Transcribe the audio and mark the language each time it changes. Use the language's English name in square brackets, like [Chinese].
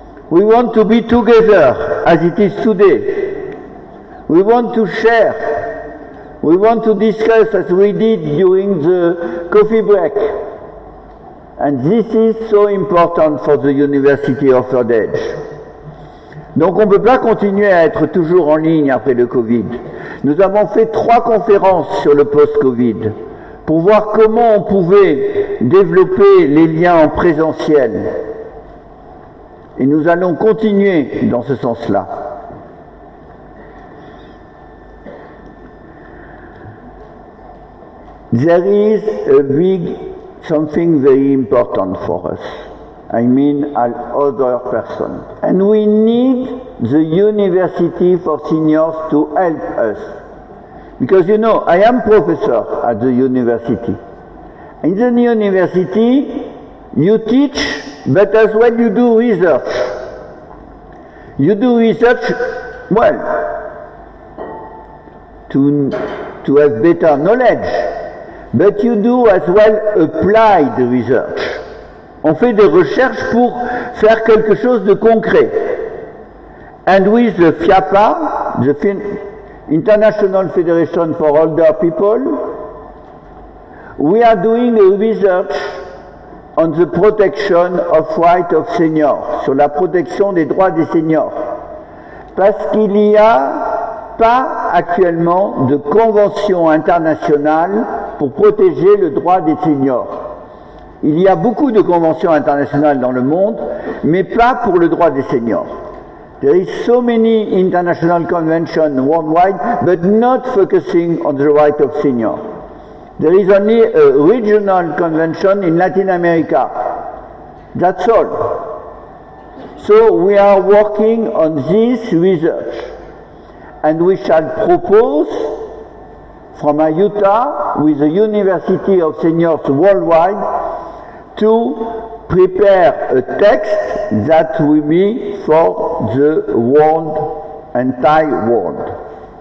[English] We want to be together as it is today. We want to share. We want to discuss as we did during the coffee break. And this is so important for the University of Third Age. [French] Donc on ne peut pas continuer à être toujours en ligne après le Covid. Nous avons fait 3 conférences sur le post-Covid pour voir comment on pouvait développer les liens en présentiel. Et nous allons continuer dans ce sens-là. [English] There is a big something very important for us. I mean, as other person. And we need the university for seniors to help us. Because you know, I am professor at the university. In the university, you teach, but as well you do research. You do research, well, to have better knowledge. But you do as well applied research. [French] On fait des recherches pour faire quelque chose de concret. [English] And with the FIAPA, the International Federation for Older People, we are doing a research on the protection of rights of seniors, [French] sur la protection des droits des seniors. Parce qu'il n'y a pas actuellement de convention internationale pour protéger le droit des seniors. Il y a beaucoup de conventions internationales dans le monde, mais pas pour le droit des seniors. [English] There is so many international conventions worldwide, but not focusing on the right of seniors. There is only a regional convention in Latin America. That's all. So we are working on this research, and we shall propose from Utah with the University of Seniors worldwide to prepare a text that will be for the world, entire world.